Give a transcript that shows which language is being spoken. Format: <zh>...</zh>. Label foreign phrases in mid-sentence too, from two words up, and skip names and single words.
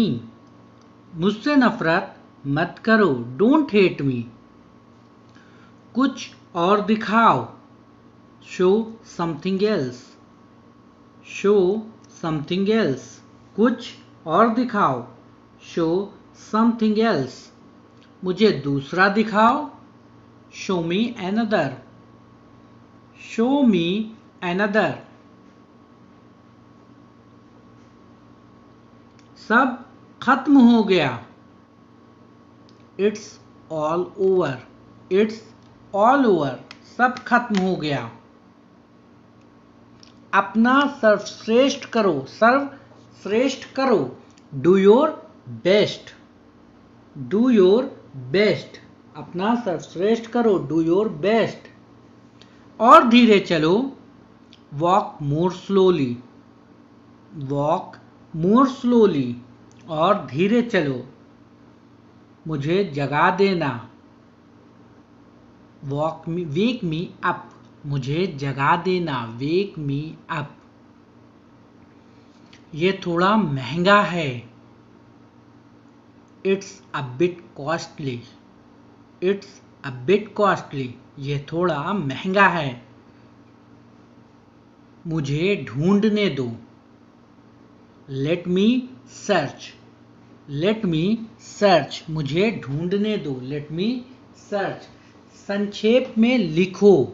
<hi>मुझसे नफरत मत करो.</hi> <en>Don't hate me.</en> <hi>कुछ और दिखाओ.</hi> <en>Show something else. Show something else.</en> <hi>कुछ और दिखाओ.</hi> <en>Show something else.</en> <hi>मुझे दूसरा दिखाओ.</hi> <en>Show me another. Show me another.</en> <hi>सब खत्म हो गया.</hi> <en>It's all over. It's all over.</en> <hi>सब खत्म हो गया. अपना सर्वश्रेष्ठ करो. सर्वश्रेष्ठ करो.</hi> <en>Do your best. Do your best.</en> <hi>अपना सर्वश्रेष्ठ करो.</hi> <en>Do your best.</en> <hi>और धीरे चलो.</hi> <en>Walk more slowly. Walk more slowly.</en> <hi>और धीरे चलो. मुझे जगा देना.</hi> <en>Wake me up.</en> <hi>मुझे जगा देना.</hi> <en>Wake me up.</en> <hi>ये थोड़ा महंगा है.</hi> <en>It's a bit costly. It's a bit costly,</en> <hi>ये थोड़ा महंगा है। मुझे ढूंढने दो।</hi> <en>Let me search, let me search,</en> <hi>मुझे ढूंढने दो।</hi> <en>Let me search.</en> <hi>संक्षेप में लिखो।</hi>